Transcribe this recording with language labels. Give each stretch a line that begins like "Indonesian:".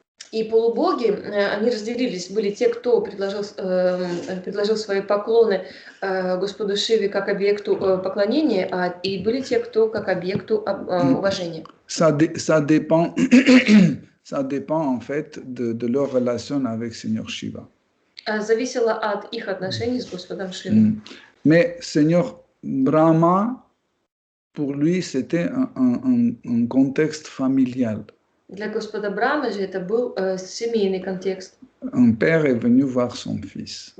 Russian: И полубоги, они разделились. Были те, кто предложил свои поклоны Господу Шиве как объекту поклонения, и были те, кто как объекту уважения.
French: Ça dépend, ça dépend en fait de leur relation avec Seigneur Shiva.
Russian: Зависело от их отношений с Господом Шивой.
French: Mais Seigneur Brahma, pour lui, c'était un contexte familial.
Russian: Для Господа Брамы же это был семейный контекст.
French: Un père est venu voir son fils.